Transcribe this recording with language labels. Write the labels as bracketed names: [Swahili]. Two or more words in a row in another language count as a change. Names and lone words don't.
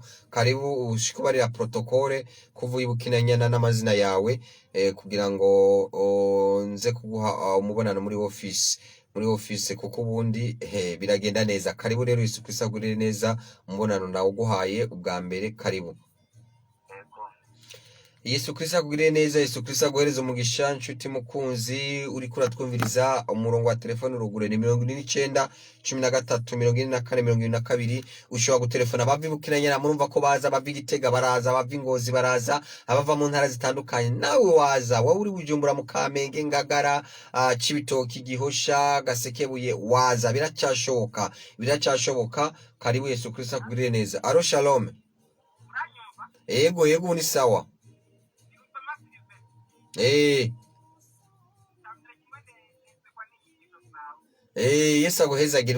[Rundi] Karibu ushikubarira protokole kuvuye bukinanyana n'amazina yawe kugira ngo nze kuguha umubonano muri office kuko ubundi biragenda neza. Karibu rero Yesu Kristo agurire neza, umubonano nawo guhaye ubwa mbere. Karibu. Yesu Kristo akugirire neza, Yesu Kristo aguhereze umugisha. Nshuti mukunzi uri kuratwumviriza, umurongo wa telefone urugure ni 49 13 44 22. Ushobora gutelefona abava Bukiranyana, murumva ko baza, abava Gitega baraza, abava Ngozi baraza, abava mu ntara zitandukanye. Nawe waza, wowe uri Bujumbura mu Kamenge, Ngagara, Cibitoki, Gihosha, Gasekebuye, waza, biracyashoboka. Karibu, Yesu Kristo akugirire neza. Alo, shalom. Yego ni sawa. Yesu aguhezagire.